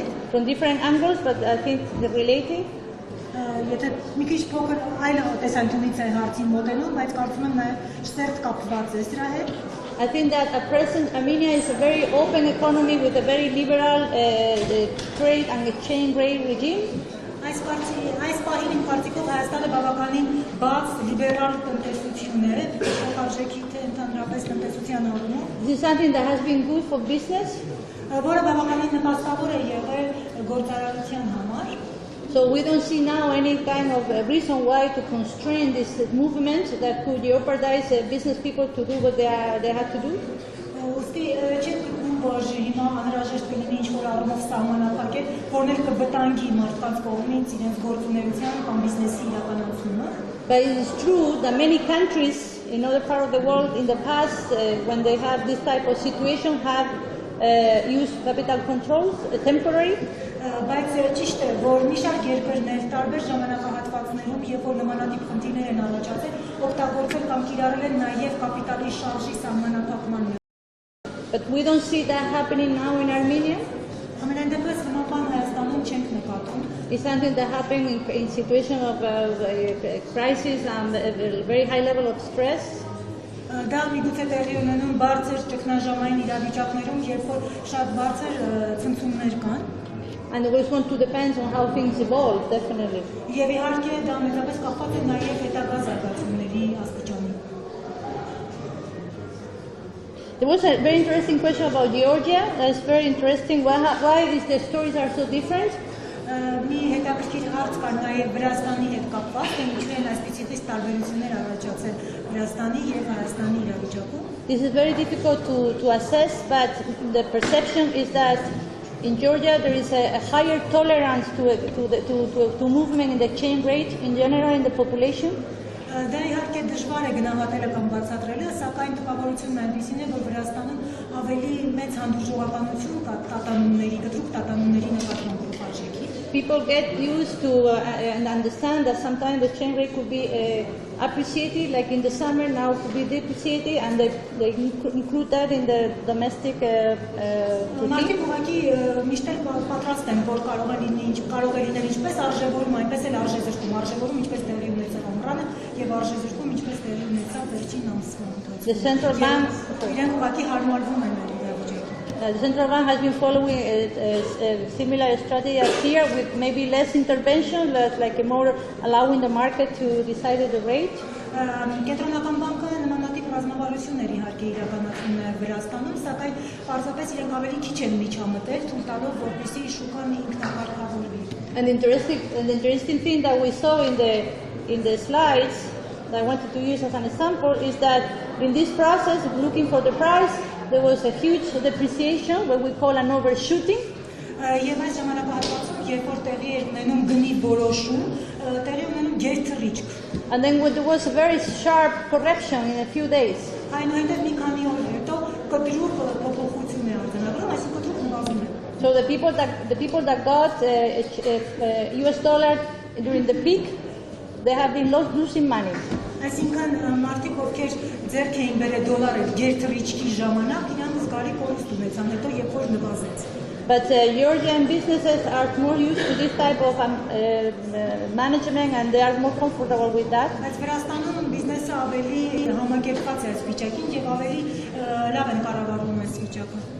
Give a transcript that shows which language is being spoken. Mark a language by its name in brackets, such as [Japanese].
[English] From different angles, but I think they're relating. [Armenian] Եթե մի քիչ փոքր այլ տեսանկյունից է հարցին մոտենում, բայց կարծում եմ նաև շերտ կապված է սրա հետ։ [English] I think that at present Armenia is a very open economy with a very liberal trade and exchange rate regime. [Armenian] Այս պահին իմ կարծիքով Հայաստանը բավականին բաց լիբերալ տնտեսություն է, փոխարժեքի թե ընդհանրապես տնտեսության առումով։ [English] This is something that has been good for business. [Armenian] Որը բավականին նպաստավոր է եղել գործարարության համար։ [English] So we don't see now any kind of reason why to constrain this movement that could jeopardize business people to do what they have to do. [Armenian] Ուստի չեք գտնում, որ հիմա անհրաժեշտ կլինի ինչ-որ առումով սահմանափակել, որն էլ կվտանգի մարդկանց կողմից իրենց գործունեության կամ բիզնեսի իրականացումը։ [English] But it is true that many countries in other parts of the world in the past, when they have this type of situation, have used capital controls temporary. [Armenian] Բայց ճիշտ է, որ մի շարք երկրներ տարբեր ժամանակահատվածներում, երբ որ նմանատիպ խնդիրներ են առաջացել, օգտագործել կամ կիրառել են նաև կապիտալի շարժի սահմանափակման։ [English] But we don't see that happening now in Armenia. [Armenian] Ամենայն դեպս նման բան Հայաստանում չենք նկատում։ [English] It's something that happened in situation of crisis and a very high level of stress. [Armenian] Դա միգուցե տեղի ունենում բարձր ճգնաժամային իրավիճակներում, երբ որ շատ բարձր ցնցումներ կան։ [English] And the response to depends on how things evolve, definitely. [Armenian] Եվ իհարկե դա մեծապես կապված է նաև հետագա զարգացումների աստիճանին։ [English] There was a very interesting question about Georgia. That's very interesting. Why the stories are so different? [Armenian] Մի հետաքրքիր հարց կար նաև Վրաստանի հետ կապված, թե ինչու են այսպիսի տարբերություններ առաջացել Վրաստանի եւ Հայաստանի իրավիճակում։ [English] This is very difficult to assess, but the perception is that in Georgia there is a higher tolerance to movement in the exchange rate in general in the population. [Armenian] Դա իհարկե դժվար է գնահատելը կամ բացատրելը, սակայն տպավորությունն այնպիսին է, որ Վրաստանում ավելի մեծ հանդուրժողականություն կա տատանումների, կտրուկ տատանումների նկատմամբ փոխարժեքի։ [English] People get used to and understand that sometimes the exchange rate could be appreciated, like in the summer now could be depreciated, and they include that in the domestic [Armenian] Մարդիկ ուղղակի միշտ էլ պատրաստ են, որ կարող է լինել ինչպես արժևորում, այնպես էլ արժեզրկում, արժևորում ինչպես տեղի ունեցավ ամռանը եւ արժեզրկում ինչպես տեղի ունեցավ վերջին ամսվա ընթացքում։ [English] The central bank [Armenian] իրենք ուղղակի հարմարվում են այդ իրավիճակին։ [English] The central bank has been following a similar strategy as here, with maybe less intervention, like more allowing the market to decide the rate. [Armenian] Կենտրոնական բանկը նմանատիպ ռազմավարություն էր իհարկե իրականացնում նաև Վրաստանում, սակայն պարզապես իրենք ավելի քիչ են միջամտել, թույլ տալով որպեսզի շուկան ինքնակարգավորվի։ [English] And the interesting thing that we saw in the slides that I wanted to use as an example is that in this process of looking for the price, there was a huge depreciation, what we call an overshooting. [Armenian] Եվ այս ժամանակահատվածում, երբ որ տեղի էր ունենում գնի որոշում, տեղի ունենում գերթռիչք։ [English] And then there was a very sharp correction in a few days. [Armenian] Այնուհետև մի քանի օր հետո կտրուկ փոփոխություն է արձանագրում, այսինքն կտրուկ նվազում է։ [English] So the people that got US dollar during the peak, they have been losing money. [Armenian] Այսինքն մարդիկ ովքեր ձեռք էին բերել դոլարը գերթռիչքի ժամանակ, իրանք զգալի կորուստ ունեցան հետո երբ որ նվազեց։ [English] But European businesses are more used to this type of management and they are more comfortable with that. [Armenian] Բայց Վրաստանում բիզնեսը ավելի համակերպված է այս վիճակին եւ ավելի լավ են կառավարում այս վիճակը։